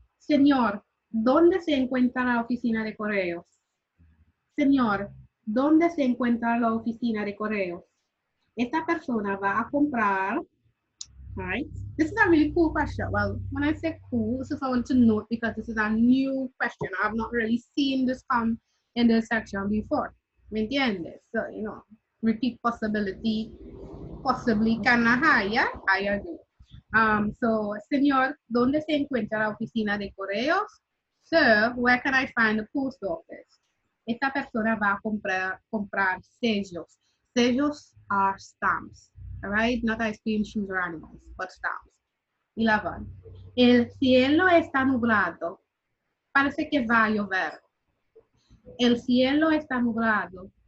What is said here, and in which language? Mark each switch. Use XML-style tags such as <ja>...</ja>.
<es>Señor, ¿dónde se encuentra la oficina de correos? Señor, ¿dónde se encuentra la oficina de correos? Esta persona va a comprar,</es> <en>right? This is a really cool question. Well, when I say cool, this is I want to note because this is a new question. I have not really seen this come in this section before.</en> <es>¿Me entiendes?</es> <en>So, repeat possibility, possibly kind of high, yeah? I agree. So,</en> <es>señor, ¿dónde se encuentra la oficina de correos?</es> <en>Sir, where can I find the post office?</en> <es>Esta persona va a comprar sellos.</es> <en>Sellos are stamps, all right? Not ice cream, shoes, or animals, but stamps.</en> <es>11. El cielo está nublado. Parece que va a llover. El cielo está nublado.</es>